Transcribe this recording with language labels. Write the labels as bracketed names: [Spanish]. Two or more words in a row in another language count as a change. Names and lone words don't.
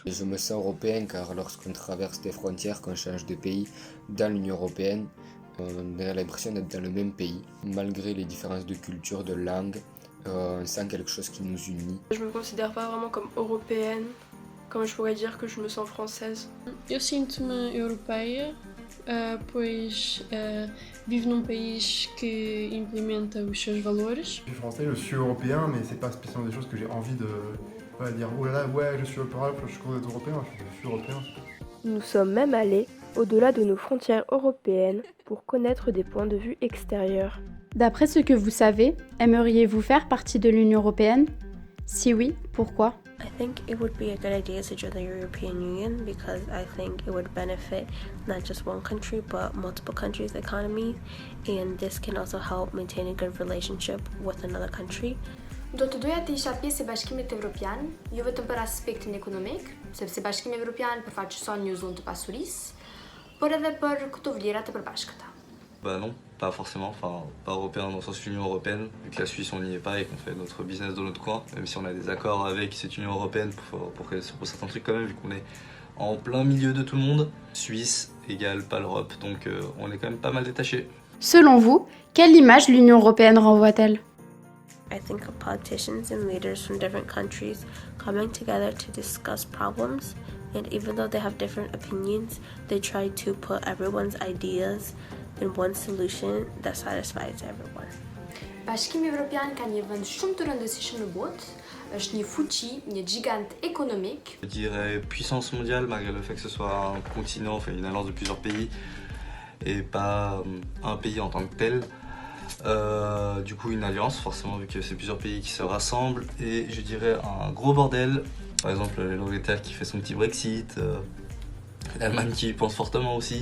[French] Je me sens européen car lorsqu'on traverse des frontières, qu'on change de pays dans l'Union européenne, on a l'impression d'être dans le même pays, malgré les différences de culture, de langue. On sent quelque chose qui nous unit. Je me considère pas vraiment comme européenne, comme je pourrais dire que je me sens française. [Portuguese] Eu sinto-me europeia, pois vivo num país que implementa os seus valores. [French] Je suis français, je suis européen, mais c'est pas spécialement des choses que j'ai envie de dire oh là là, ouais, je suis européen, je suis européen, je suis européen. Nous sommes même allés au-delà de nos frontières européennes pour connaître des points de vue extérieurs. D'après ce que vous savez, aimeriez-vous faire partie de l'Union européenne? Si oui, pourquoi? [English] I think it would be a good idea to join the European Union because I think it would benefit not just one country but multiple countries' economies, and this can also help maintain a good relationship with another country. [Albanian] Do të doja të isha pjesë e Bashkimit Evropian, jo vetëm për aspektin ekonomik, sepse Bashkimi Evropian përfaqëson një zonë të pasurisë, por edhe për këto vlera të përbashkëta. [French] Bah non, pas forcément, enfin pas européen dans le sens Union Européenne, vu que la Suisse on n'y est pas et qu'on fait notre business dans notre coin, même si on a des accords avec cette Union Européenne pour certains trucs quand même, vu qu'on est en plein milieu de tout le monde. Suisse égale pas l'Europe, donc on est quand même pas mal détaché. Selon vous, quelle image l'Union européenne renvoie-t-elle? [English] I think of politicians and leaders from different countries coming together to discuss problems And even though they have different opinions, they try to put everyone's ideas in one solution that satisfies everyone. [Albanian] Bashkimi Evropian ka një vend shumë të rëndësishëm në botë, është një fuqi, një gigant économique. [French] Je dirais puissance mondiale malgré le fait que ce soit un continent, enfin une alliance de plusieurs pays et pas un pays en tant que tel. Du coup une alliance forcément vu que c'est plusieurs pays qui se rassemblent et je dirais un gros bordel. Par exemple l'Angleterre qui fait son petit Brexit, l'Allemagne qui y pense fortement aussi.